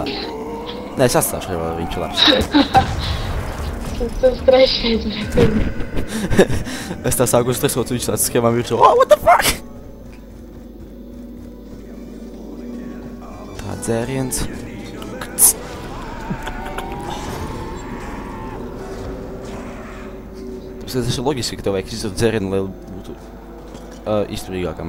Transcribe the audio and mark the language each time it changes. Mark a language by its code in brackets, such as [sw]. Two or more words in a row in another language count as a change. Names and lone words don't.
[lv] Nē, es atstāšu revolveru, viņš ir labs. Tas trešais, bet... Es tā sāku stresot, viņš tāds skrien man virsū. [en] Oh, what the fuck? [lv] Tā, dzēriens. Tas ir loģiski, ka tev vajag izdarīt dzērienu, lai būtu izturīgākam.